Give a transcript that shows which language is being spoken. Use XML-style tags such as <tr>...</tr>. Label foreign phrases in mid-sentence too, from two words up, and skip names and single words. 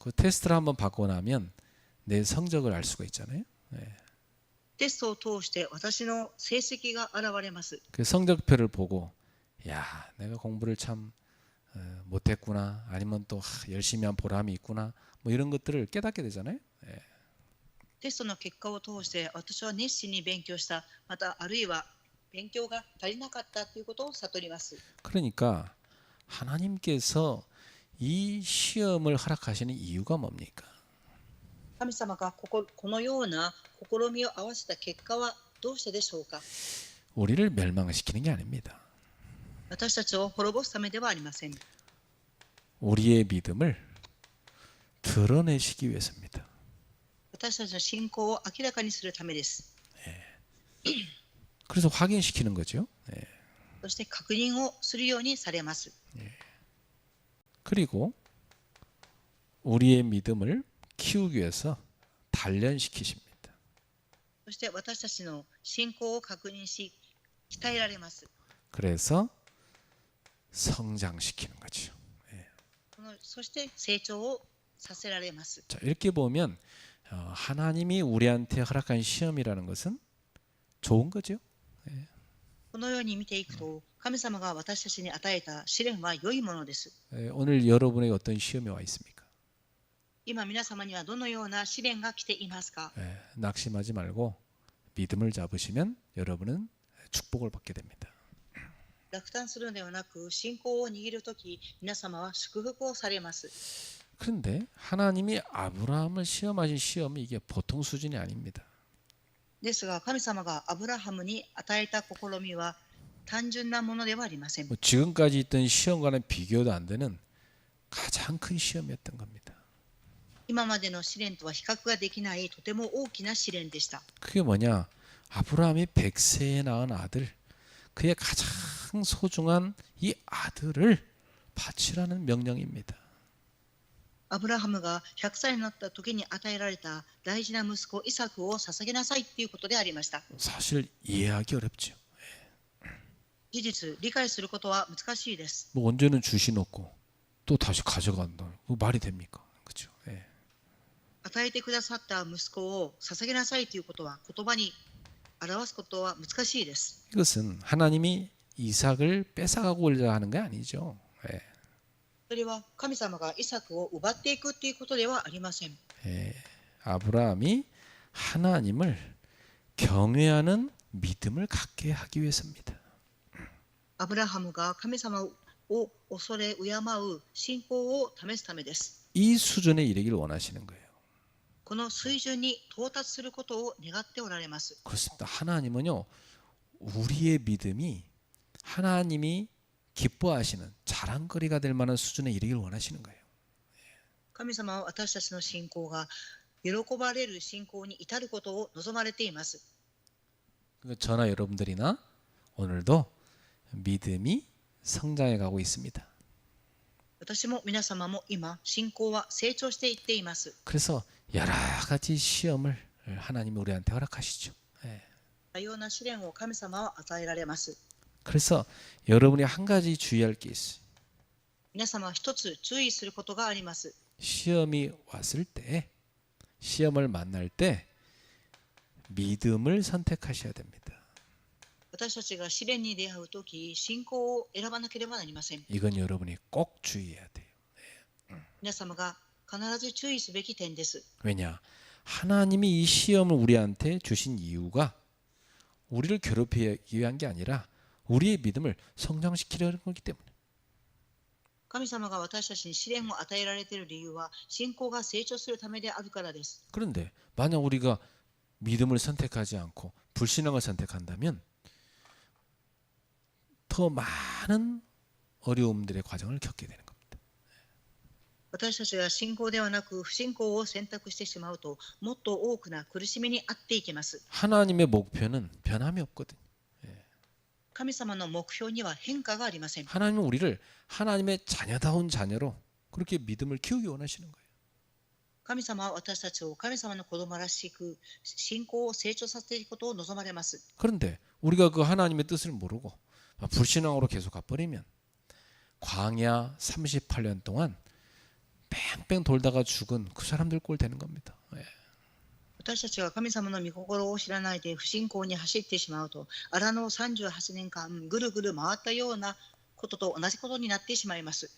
<ko>그 테스트를 한번 받고 나면 내 성적을 알 수가 있잖아요.</ko> <ja>テストを通して私の成績が現れます。</ja> <ko>그 성적표를 보고 야 내가 공부를 참 못했구나 아니면 또 열심히 한 보람이 있구나 뭐 이런 것들을 깨닫게 되잖아요.</ko> <ja>テストの結果を通して私は熱心に勉強した、またあるいは勉強が足りなかったということを悟ります。</ja> <ko>그러니까 하나님께서 이 시험을 허락하시는 이유가 뭡니까?</ko> <ja>神様がこのような試みを合わせた結果はどうしてでしょうか。</ja> <ko>우리를 멸망시키는 게 아닙니다.</ko> <ja>私たちを滅ぼすためではありません。</ja> <ko>우리의 믿음을 드러내시기 위해서입니다.</ko> <ja>私たちの信仰を明らかにするためです。</ja> <ko>그래서 확인시키는 거죠.</ko> <ja>そして確認をするようにされます。</ja> <ko>그리고 우리의 믿음을 키우기 위해서 단련시키십니다.</ko> <ja>そして私たちの信仰を確認し、鍛えられます。</ja> <ko>그래서 성장시키는 거죠.</ko> <ja>そして成長をさせられます。</ja> <ko>자, 이렇게 보면 하나님이 우리한테 허락한 시험이라는 것은 좋은 거죠.</ko> <ja>このように見ていくと、神様が私たちに与えた試練は良いものです。</ja> <ko>오늘 여러분에게 어떤 시험이 와 있습니까?</ko> <ja>今皆様にはどのような試練が来ていますか。</ja> <ko>낙심하지 말고 믿음을 잡으시면 여러분은 축복을 받게 됩니다.</ko> <ja>落胆するのではなく、信仰を握るとき、皆様は祝福をされます。</ja> <ko>그런데 하나님이 아브라함을 시험하신 시험이 이게 보통 수준이 아닙니다.</ko> <ja>ですが、神様がアブラハムに与えた試みは単純なものではありません。</ja> <ko>지금까지 있던 시험과는 비교도 안 되는 가장 큰 시험이었던 겁니다.</ko> <ja>今までの試練とは比較ができないとても大きな試練でした。</ja> <ko>그게 뭐냐? 아브라함이 100세에 낳은 아들, 그의 가장 소중한 이 아들을 바치라는 명령입니다.</ko> <ja>アブラハムが100歳になった時に与えられた大事な息子イサクを捧げなさいということでありました。</ja> <ko>사실 이해하기 어렵죠.</ko> <ja>事実、理解することは難しいです。</ja> <ko>뭐 언제는 주시놓고 또 다시 가져간다. 그 말이 됩니까? 그렇죠.</ko> <ja>与えてくださった息子を捧げなさいということは言葉に表すことは難しいです。</ja> <ko>이것은 하나님이 이삭을 뺏어가고자 하는 게 아니죠.</ko> <ja>それは神様がイサクを奪っていくということではありません。</ja> <ko>아브라함이 하나님을 경외하는 믿음을 갖게 하기 위해서입니다.</ko> <ja>アブラハムが神様を恐れ敬う信仰を試すためです。</ja> <ko>이 수준에 이르기를 원하시는 거예요.</ko> <ja>この水準に到達することを願っておられます。</ja> <ko>그렇습니다. 하나님은요, 우리의 믿음이 하나님이 기뻐하시는 자랑거리가 될 만한 수준에 이르길 원하시는 거예요.</ko> <ja>神様は私たちの信仰が喜ばれる信仰に至ることを望まれています。</ja> <ko>그러니까 저나 여러분들이나 오늘도 믿음이 성장해 가고 있습니다.</ko> <ja>私も皆様も今信仰は成長していっています。</ja> <ko>그래서 여러 가지 시험을 하나님이 우리한테 허락하시죠. 예.</ko> <ja>多様な試練を神様は与えられます。</ja> <ko>그래서 여러분이 한 가지 주의할 게 있어요.</ko> <ja>皆様は一つ注意することがあります。</ja> <ko>시험이 왔을 때, 시험을 만날 때 믿음을 선택하셔야 됩니다.</ko> <ja>私たちが試練に出会うとき、信仰を選ばなければなりません。</ja> <ko>이건 여러분이 꼭 주의해야 돼요.</ko> <ja>皆様が必ず注意すべき点です。</ja> <ko>왜냐? 하나님이 이 시험을 우리한테 주신 이유가 우리를 괴롭히기 위한 게 아니라 우리의 믿음을 성장시키려는 거기 때문에.</ko> <ja>神様が私たちに試練を与えられている理由は、信仰が成長するためであるからです。</ja> <ko>그런데 만약 우리가 믿음을 선택하지 않고 불신앙을 선택한다면 더 많은 어려움들의 과정을 겪게 되는 겁니다.</ko> <ja>私たちが信仰ではなく不信仰を選択してしまうと、もっと多くな苦しみに遭っていきます。</ja> <ko>하나님의 목표는 변함이 없거든요.</ko> <ja>神様の目標には変化がありません。</ja> <ko>하나님은 우리를 하나님의 자녀다운 자녀로 그렇게 믿음을 키우기 원하시는 거예요.</ko> <ja>神様は私たちを神様の子供らしく信仰を成長させていくことを望まれます。</ja> <ko>그런데 우리가 그 하나님의 뜻을 모르고 불신앙으로 계속 가버리면 광야 38년 동안 뺑뺑 돌다가 죽은 그 사람들 꼴 되는 겁니다.</ko> <ja>私たちが神様の御心を知らないで不信仰に走ってしまうと、荒野を38年間ぐるぐる回ったようなことと同じことになってしまいます。</ja>